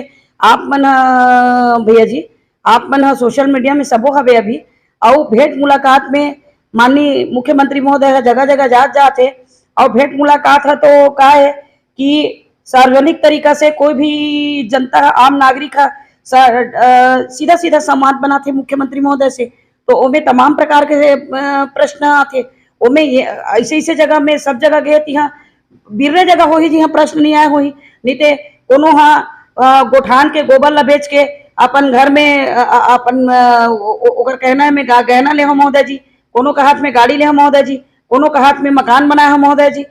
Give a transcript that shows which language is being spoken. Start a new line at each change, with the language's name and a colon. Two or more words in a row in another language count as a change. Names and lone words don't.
Chhattisgarhi: आप मन भैया जी, आप मन सोशल मीडिया में सबो हवे अभी, और भेंट मुलाकात में माननीय मुख्यमंत्री महोदय जगह जगह जाते और भेंट मुलाकात है तो का है कि सार्वजनिक तरीका से कोई भी जनता आम नागरिक सीधा सीधा संवाद बना थे मुख्यमंत्री महोदय से, तो ओमे तमाम प्रकार के प्रश्न आते। ओमे ऐसे ऐसे जगह में सब जगह गए तिहा बिरले जगह होही जिहा प्रश्न नहीं आए होही, नहीं ते कोनो हा गोठान के गोबर ला बेच के अपन घर में अपन ओकर कहना में गहना ले हो महोदय जी, कोनो का हाथ में गाड़ी ले हो महोदय जी, कोनो का हाथ में मकान बनाए हो महोदय जी।